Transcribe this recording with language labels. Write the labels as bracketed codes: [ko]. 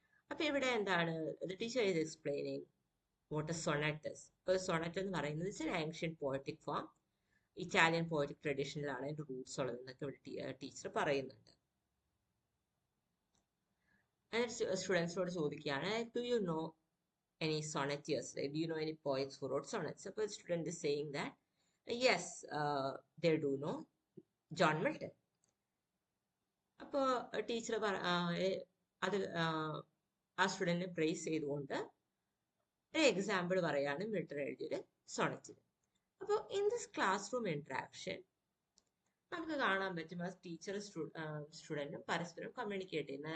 [ml] അപ്പൊ ഇവിടെ [en] Teacher is explaining what a sonnet is. [ml] ഇപ്പോൾ സൊണറ്റ് എന്ന് പറയുന്നത് [en] It's an ancient poetic form. [ml] Italian poetic ട്രഡീഷനിലാണ് അതിന്റെ റൂട്ട്സ് ഉള്ളതെന്നൊക്കെ ഇവിടെ ടീച്ചർ പറയുന്നുണ്ട്. സ്റ്റുഡൻസിനോട് ചോദിക്കുകയാണ്, [en] Do you know any sonneteers, right? Do you know any poets who wrote sonnets? So the student is saying that yes, they do know John Milton. [ml] അപ്പോൾ teacher അത് ആ സ്റ്റുഡൻറ്റിനെ price ചെയ്തുകൊണ്ട് ഒരു example പറയാണ് Milton എഴുതിയൊരു സോണറ്റിൽ. അപ്പോൾ [en] in this class room interaction [ml] നമുക്ക് കാണാൻ പറ്റും ആ ടീച്ചർ സ്റ്റുഡൻറ്റും പരസ്പരം കമ്മ്യൂണിക്കേറ്റ് ചെയ്യുന്നത്.